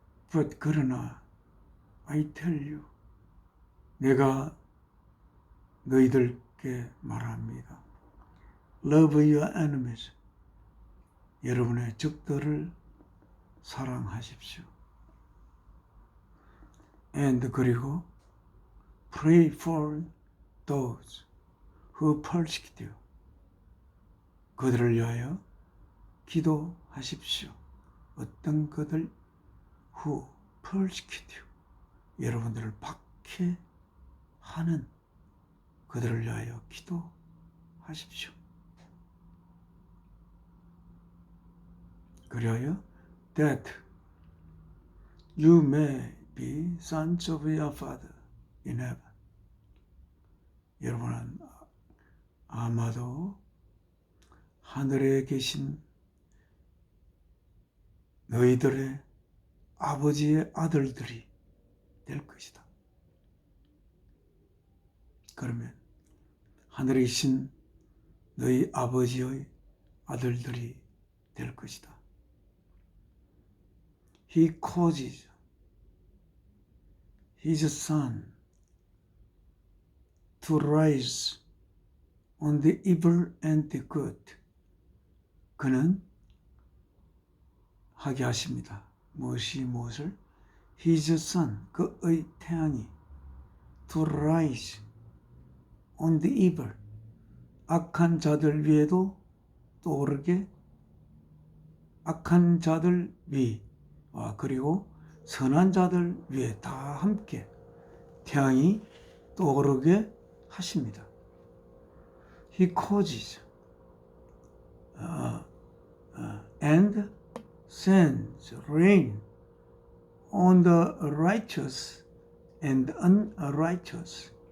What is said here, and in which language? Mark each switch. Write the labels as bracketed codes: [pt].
[en] But [ko] 그러나 [en] I tell you, [ko] 내가 너희들께 말합니다. [en] Love your enemies. [ko] 여러분의 적들을 사랑하십시오. [en] And [ko] 그리고 [en] pray for those who persecute you. [ko] 그들을 위하여 기도하십시오. 어떤 그들 [en] who persecute you. [ko] 여러분들을 박해하는 그들을 위하여 기도하십시오. 그리하여 [en] that you may be sons of your Father in heaven. [ko] 여러분은 아마도 하늘에 계신 너희들의 아버지의 아들들이 될 것이다. 그러면 하늘에 계신 너희 아버지의 아들들이 될 것이다. [en] He causes his son to rise on the evil and the good. [ko] 그는 하게 하십니다. 무엇을? [en] His son, [ko] 그의 태양이 [en] to rise on the evil, [ko] 악한 자들 위에도 떠오르게, 악한 자들 위와 그리고 선한 자들 위에 다 함께 태양이 떠오르게 하십니다. [en] He causes and sends rain on the righteous and unrighteous.